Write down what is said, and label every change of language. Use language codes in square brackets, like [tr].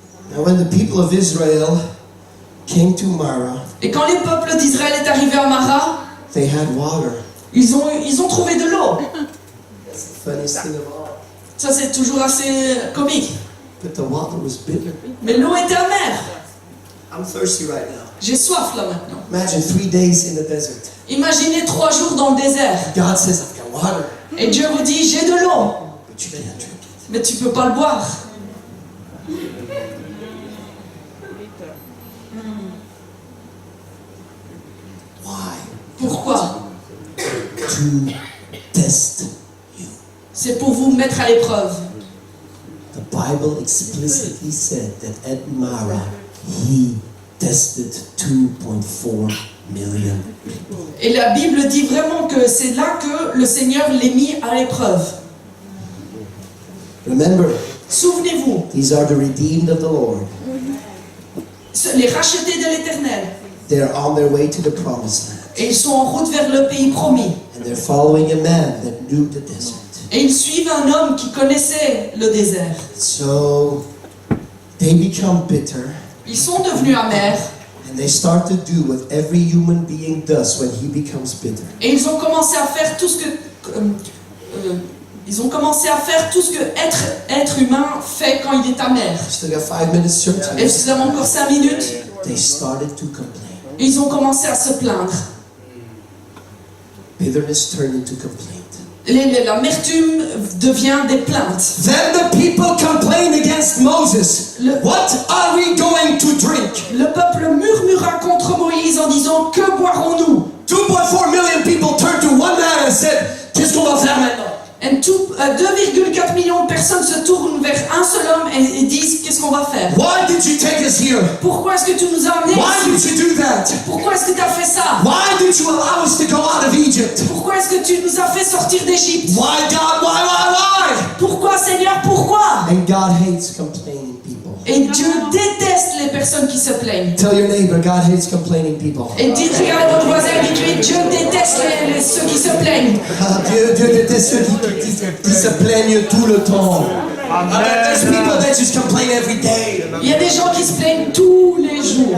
[en] Now when the people of Israel came to Mara, [fr] Et quand les peuples d'Israël est arrivé à Mara, [en] they had water. [fr] ils ont trouvé de l'eau. [en] That's the funniest thing of all. [fr] Ça, c'est toujours assez comique. [en] But the water was bitter. [fr] Mais l'eau était amère. [en] I'm thirsty right now. [fr] J'ai soif là maintenant. [en] Imagine 3 days in the desert. [fr] Imaginez 3 jours dans le désert. [en] God says, I've got water, [fr] Et Dieu vous dit, j'ai de l'eau. [en] but you can't drink it. [fr] Mais tu peux pas le boire. [en] Why? [fr] Pourquoi? [en] To test you. [fr] C'est pour vous mettre à l'épreuve. [en] The Bible explicitly said that at Mara, he tested 2.4 million people. [fr] Et la Bible dit vraiment que c'est là que le Seigneur les mis à l'épreuve. [en] Remember, [fr] Souvenez-vous, [en] these are the redeemed of the Lord. [fr] les rachetés de l'Éternel. [en] They're on their way to the promised land. [fr] Et ils sont en route vers le pays promis. [en] And they're following a man that knew the desert. [fr] Et ils suivent un homme qui connaissait le désert. [en] So they become bitter, [fr] Ils sont devenus amers. [en] and they start to do what every human being does when he becomes bitter. [fr] Et ils ont commencé à faire tout ce que être humain fait quand il est amer. [en] Still got 5 minutes, church? [fr] Et vous avez encore 5 minutes. [en] They started to complain. [fr] Et ils ont commencé à se plaindre. [en] Bitterness turned into complaint. [fr] L'amertume devient des plaintes. [en] Then the people complained against Moses. What are we going to drink? [fr] Le peuple murmura contre Moïse en disant, que boirons-nous? [en] 2.4 million people turned to one man and said, [fr] qu'est-ce qu'on va faire maintenant? Et 2,4 millions de personnes se tournent vers un seul homme et disent, qu'est-ce qu'on va faire? [en] Why did you take us here? [fr] Pourquoi est-ce que tu nous as amenés [en] Why [fr] ici? [en] did you do that? [fr] Pourquoi est-ce que tu as fait ça? [en] Why did you allow us to go out of Egypt? [fr] Pourquoi est-ce que tu nous as fait sortir d'Égypte? [en] Why, God? Why? [fr] Pourquoi, Seigneur, pourquoi? [en] And God hates complaining people. [fr] Et Dieu déteste les personnes qui se plaignent. [en] Tell your neighbor, God hates complaining people. [fr] Et dites, regarde votre voisin, dites-lui, Dieu déteste ceux qui se plaignent. Dieu déteste ceux qui se plaignent tout le temps. [en] There's people that just complain every day. [fr] Il y a des gens qui se plaignent tous les jours.